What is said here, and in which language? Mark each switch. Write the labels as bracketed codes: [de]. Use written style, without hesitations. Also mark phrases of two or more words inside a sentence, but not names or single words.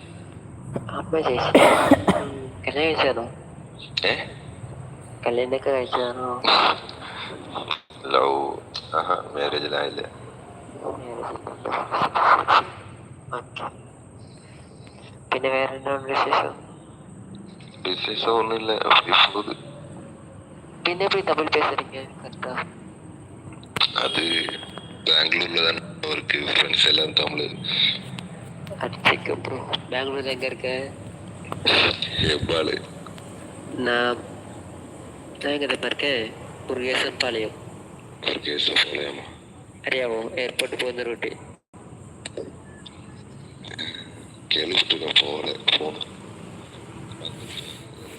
[ml] അമ്മ ചേച്ചി കല്യാണം കഴിച്ചാണോ? കല്യാണൊക്കെ കഴിച്ചതാണോ? ലവ് മാരേജിലായില്ല. പിന്നെ വേറെ എന്താണ് വിശേഷം? [ta] விசேஷம் ஒன்றும் இல்லை, போகுது. പിന്നെ எப்படி தமிழ் பேசுறீங்க கரெக்டா? அது பெங்களூர்ல தான் இருக்கு, ஃப்ரெண்ட்ஸ் எல்லாம் தமிழ். அடிச்சுக்க ப்ரோ. பெங்களூர் எங்க இருக்க? எப்பாளு. நான் எங்க இருக்கேன், முருகேசன் பாளையம். முருகேசன் பாளையமா? [ml] അറിയാമോ? എയർപോർട്ട് പോകുന്ന റൂട്ട്. കേൾവിട്ടില്ല, പോകണം.